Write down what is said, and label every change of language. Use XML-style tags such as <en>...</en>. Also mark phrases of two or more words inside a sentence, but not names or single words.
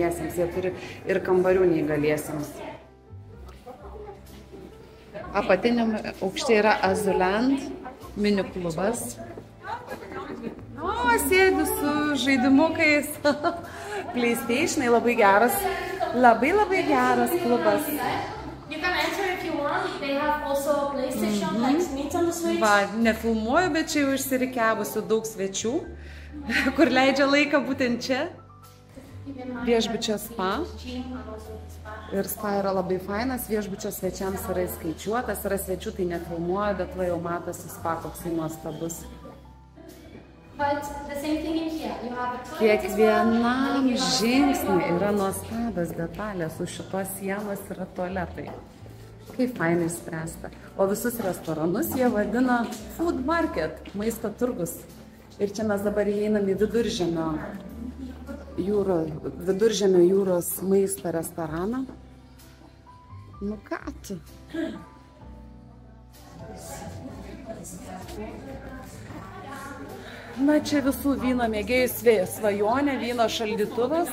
<lt>Jie turi ir kambarių neįgaliesiems. Apatiniam aukšte yra Azuland mini klubas. O, sėdi su žaidimukais. PlayStation'ai labai geras klubas.</lt> <en>You can enter if you want. They have also a PlayStation, like Nintendo Switch.</en> <lt>Va, nefilmuoju, bet čia jau išsirikiavusių daug svečių, kur leidžia laiką būtent čia. Viešbučio spa. Ir spa yra labai fainas, viešbučio svečiams yra įskaičiuotas, yra svečių, tai nefilmuoju, bet va jau matosi spa, koksai nuostabus. Kiekvienam žingsniui yra nuostabios detalės, už šitos sienos yra tualetai. Kaip fainai spręsta. O visus restoranus jie vadina</lt> <en>food market,</en> <lt>maisto turgus. Ir čia mes dabar įeinam į Viduržemio jūros maisto restoraną. Nu ką tu? Na, čia visų vyno mėgėjų svajonė, vyno šaldytuvas.</lt>